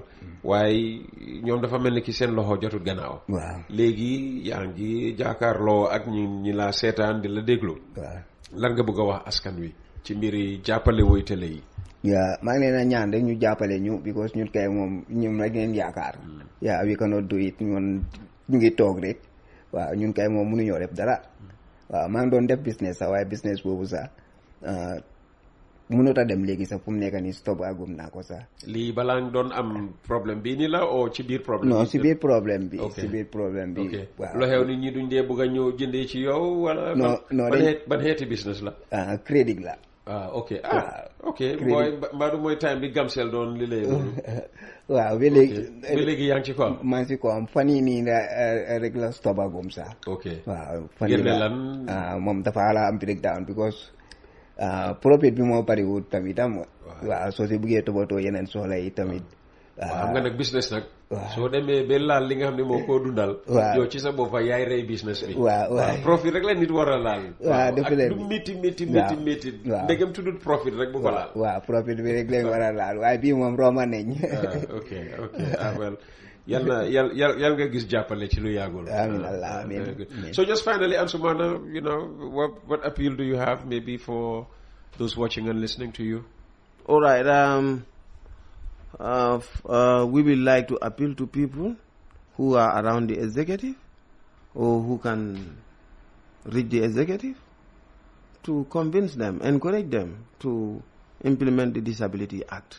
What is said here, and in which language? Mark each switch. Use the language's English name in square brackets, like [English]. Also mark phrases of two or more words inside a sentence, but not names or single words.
[Wolof] waaye ñoom dafa mel ni ki seen loxo jotul gannaaw. léegi yaa ngi jaakaarloo ak ñi la seetaan di la déglu. lan nga bëgg a wax askan wi ci mbiri jàppale woy télé yi. maa ngi leen a ñaan rek ñu jàppale ñu because ñun kay moom ñun rek ngeen yaakaar. [English] we cannot do it [Wolof] ñun ñu ngi toog rek. waaw ñun kay moom mënuñoo def dara. waaw maa ngi doon def business sax waaye business boobu sax mënut a dem léegi sax fu mu nekk nii stop agum naa ko sax. lii balaa nga doon am problème bii nii la o ci biir problème. non ci biir problème bi. ci biir problème bi. waaw lu xew nit ñi duñ dee bëgg a ñëw jëndee ci yow wala. non ban xeeti business la. crédit la. [English] Okay. Okay. [Wolof] Mooy mbaa mooy time bi Gamcel doon li lay loolu. waaw ba léegi. ba léegi yaa ngi ci ko am. maa ngi ci ko am fan yii nii rek la stopagum sax. [English] ok [Wolof] waaw fan yii la moom dafa la am breakdown because profit bi moo bariwul tamitam. waaw soo si buggee toppatoo yeneen soxla yi tamit. xam nga nag business nag. soo demee ba laal li nga xam ne moo koo dundal. yow ci sa bopp yaay rey business bi. waaw profit rek la nit war a laal. waaw dafa leen ak lu métti. ndegam tuddut profit rek bu ko laal. waaw profit bi rek lañ war a laal waaye bii moom roma nañ. [English] ok well [Wolof] yal nga gis jàppale ci lu yàggul. amiin Allah amiin. [English] So just finally, Ansumana, what appeal do you have maybe for those watching and listening to you? All right. We will like to appeal to people who are around the executive or who can reach the executive to convince them, encourage them to implement the Disability Act.